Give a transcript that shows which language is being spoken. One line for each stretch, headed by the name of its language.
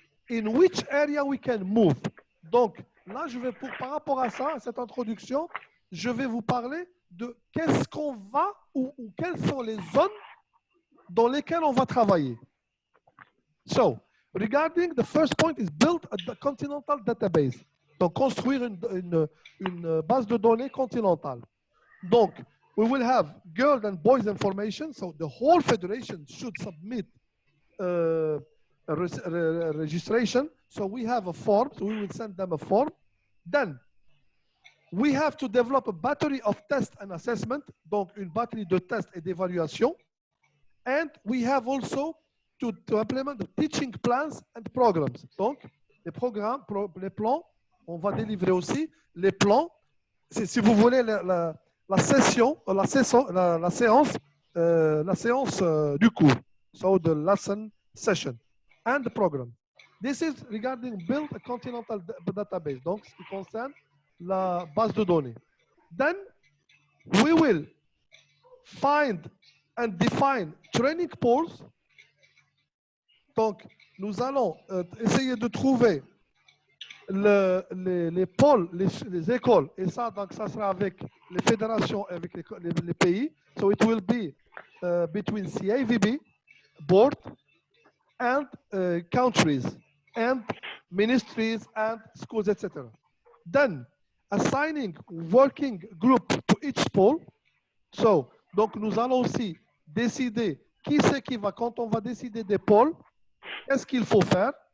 English: In which area we can move.
French: Donc là, par rapport à ça, à cette introduction, je vais vous parler de qu'est-ce qu'on va ou quelles sont les zones dans lesquelles on va travailler.
English: So, regarding the first point is build a continental database.
French: Donc, construire une base de données continentale.
English: Donc, we will have girls and boys information. So, the whole federation should submit a registration. So, we have a form. So, we will send them a form. Then, we have to develop a battery of tests and assessment.
French: Donc, une batterie de tests et d'évaluation.
English: And we have also to implement the teaching plans and programs.
French: Donc, les programmes, les plans, on va délivrer aussi les plans. Si vous voulez la séance du cours.
English: So the lesson session and the program. This is regarding build a continental database.
French: Donc, ce qui concerne la base de données.
English: Then we will find and define training poles.
French: Donc, nous allons essayer de trouver les pôles, les écoles, et ça, donc, ça sera avec les fédérations, avec les pays.
English: So it will be between CAVB, board, and countries, and ministries, and schools, etc. Then, assigning working group to each pole.
French: So, donc, nous allons aussi décider qui c'est qui va, quand on va décider des pôles, qu'est-ce qu'il faut faire,